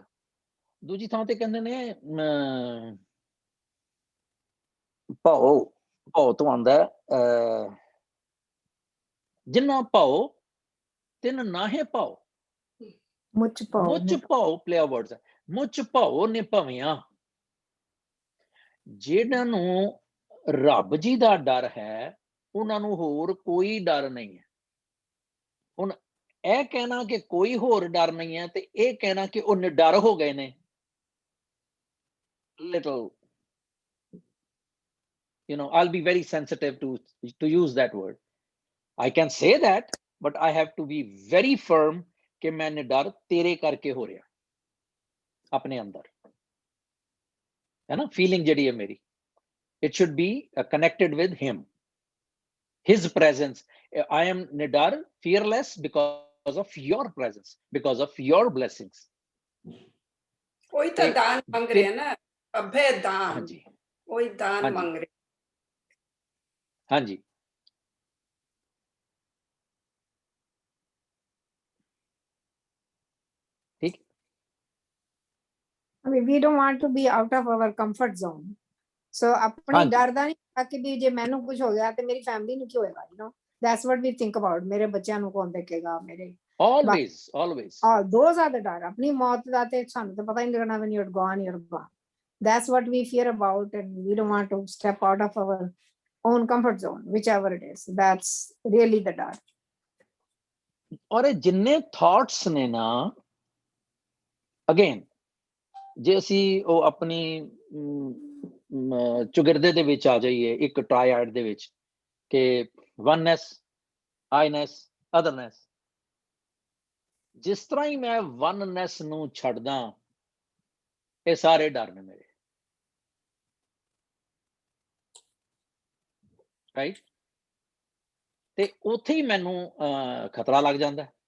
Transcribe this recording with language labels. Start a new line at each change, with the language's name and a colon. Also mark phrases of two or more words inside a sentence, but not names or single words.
Punjabi: ਦੂਜੀ ਥਾਂ ਤੇ ਕਹਿੰਦੇ ਨੇ ਭਉ ਤੋਂ ਆਉਂਦਾ ਜਿੰਨਾ ਭਉ ਤਿੰਨ ਨਾਹੇ ਭਉ, ਮੁੱਚ ਭਉ
English: play words
Punjabi: ਹੈ, ਮੁੱਚ ਭਉ ਨੇ ਭਵਿਆਂ। ਜਿਹਨਾਂ ਨੂੰ ਰੱਬ ਜੀ ਦਾ ਡਰ ਹੈ ਉਹਨਾਂ ਨੂੰ ਹੋਰ ਕੋਈ ਡਰ ਨਹੀਂ ਹੈ। ਹੁਣ ਇਹ ਕਹਿਣਾ ਕਿ ਕੋਈ ਹੋਰ ਡਰ ਨਹੀਂ ਹੈ ਤੇ ਇਹ ਕਹਿਣਾ ਕਿ ਉਹ ਨਿਡਰ ਹੋ ਗਏ ਨੇ,
English: little, I'll be very sensitive to use that word. I can say that, but I have to be very firm
Punjabi: ਕਿ ਮੈਂ ਨਿਡਰ ਤੇਰੇ ਕਰਕੇ ਹੋ ਰਿਹਾ, ਆਪਣੇ ਅੰਦਰ ਹੈ ਨਾ। ਫੀਲਿੰਗ ਜਿਹੜੀ ਹੈ ਮੇਰੀ,
English: it should be connected with him, his presence. I am nidar, fearless because of your presence, because of your blessings.
Punjabi: ਉਹੀ ਤਾਂ ਦਾਨ ਮੰਗ ਰਹੇ ਨਾ, ਅਭੈ ਦਾਨ। ਹਾਂਜੀ, ਉਹੀ ਦਾਨ ਮੰਗ ਰਹੇ। ਹਾਂਜੀ, ਠੀਕ।
English: I mean, we don't want to be out of our comfort zone.
Punjabi: So ਆਪਣੀ ਡਰ ਦਾ ਨਹੀਂ ਕਿ ਵੀ ਜੇ ਮੈਨੂੰ ਕੁਝ ਹੋ ਗਿਆ ਤੇ ਮੇਰੀ ਫੈਮਿਲੀ ਨੂੰ ਕੀ ਹੋਏਗਾ,
English: That's what we think about.
Punjabi: ਮੇਰੇ ਬੱਚਿਆਂ ਨੂੰ ਕੌਣ ਦੇਖੇਗਾ ਮੇਰੇ
English: always those are the
Punjabi: ਡਰ ਆਪਣੀ ਮੌਤ ਦਾ ਤੇ ਸਾਨੂੰ ਤਾਂ ਪਤਾ ਹੀ ਨਹੀਂ ਲੱਗਣਾ
English: when you're gone. That's what we fear about, and we don't want to step out of our own comfort zone, whichever it is. That's really the ਡਰ।
Punjabi: ਔਰ ਇਹ ਜਿੰਨੇ ਥਾਟਸ ਨੇ ਨਾ, ਅਗੇਨ ਜੇ ਅਸੀਂ ਉਹ ਆਪਣੀ ਚੁਗਿਰਦੇ ਦੇ ਵਿੱਚ ਆ ਜਾਈਏ, ਇੱਕ ਟ੍ਰਾਇਡ ਦੇ ਵਿੱਚ ਕਿ
English: oneness, I-ness, otherness,
Punjabi: ਜਿਸ ਤਰ੍ਹਾਂ ਹੀ ਮੈਂ ਵਨਨੈਸ ਨੂੰ ਛੱਡਦਾ, ਇਹ ਸਾਰੇ ਡਰ ਨੇ ਮੇਰੇ, ਰਾਈਟ, ਤੇ ਉੱਥੇ ਹੀ ਮੈਨੂੰ ਖਤਰਾ ਲੱਗ ਜਾਂਦਾ।